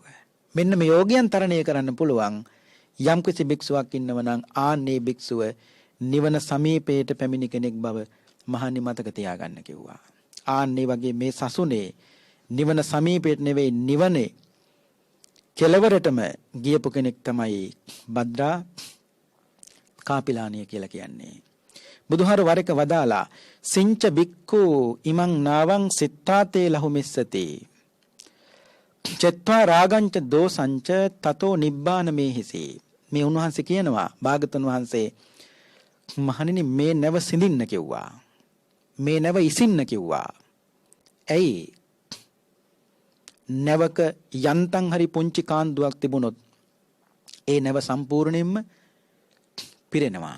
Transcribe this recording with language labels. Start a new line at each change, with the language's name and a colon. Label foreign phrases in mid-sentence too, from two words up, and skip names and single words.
Sinhala: මෙන්න මේ යෝගයන් තරණය කරන්න පුළුවන් යම් කිසි භික්ෂුවක් ඉන්නව නම් ආන්නේ භික්ෂුව නිවන සමීපයට පැමිණි කෙනෙක් බව මහණනි මතක තියාගන්න කිව්වා. ආන්නේ වගේ මේ සසුනේ නිවන සමීපයට නෙවෙයි නිවනේ කෙලවරටම ගියපු කෙනෙක් තමයි භද්‍රා කාපිලානිය කියලා කියන්නේ. බුදුහාර වරක වදාලා
Pali: සිංච බික්ඛු ඉමං නාවං සිතාතේ ලහුමිස්සති චත්වා රාගංච දෝසංච තතෝ නිබ්බාන මේහිසි.
Sinhala: මේ උන්වහන්සේ කියනවා භාගතුන් වහන්සේ මහණෙනි මේ නැව සිඳින්න කිව්වා. මේ නැව ඉසින්න කිව්වා. ඇයි? නැවක යන්තම් හරි පුංචි කාන්දුවක් තිබුණොත් ඒ නැව සම්පූර්ණයෙන්ම පිරෙනවා.